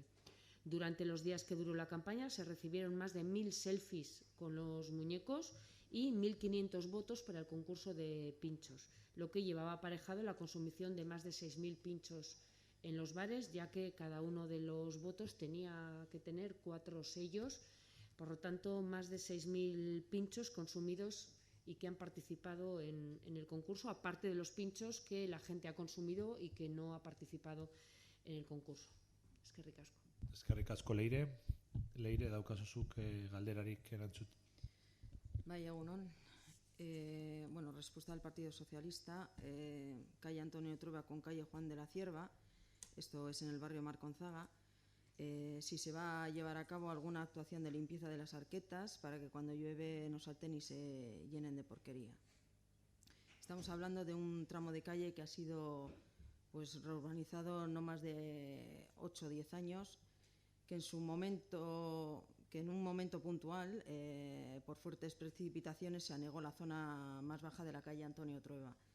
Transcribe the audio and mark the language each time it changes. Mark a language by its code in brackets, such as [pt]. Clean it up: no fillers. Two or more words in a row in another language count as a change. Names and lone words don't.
[es] Durante los días que duró la campaña se recibieron más de 1000 selfies con los muñecos y 1500 votos para el concurso de pinchos, lo que llevaba aparejado la consumición de más de 6000 pinchos en los bares, ya que cada uno de los votos tenía que tener 4 sellos, por lo tanto más de 6000 pinchos consumidos y que han participado en el concurso, aparte de los pinchos que la gente ha consumido y que no ha participado en el concurso. [eu] Eskerrik asko. Eskerrik asko, Leire. Leire, daukazuzuk galderarik erantzut. Bai, egunon. [es] Bueno, respuesta del Partido Socialista, calle Antonio Trueba con calle Juan de la Cierva, esto es en el barrio Marconzaga. Si se va a llevar a cabo alguna actuación de limpieza de las arquetas para que cuando llueve no salten y se llenen de porquería. Estamos hablando de un tramo de calle que ha sido pues reurbanizado no más de 8 o 10 años, que en un momento puntual, por fuertes precipitaciones, se anegó la zona más baja de la calle Antonio Trueba.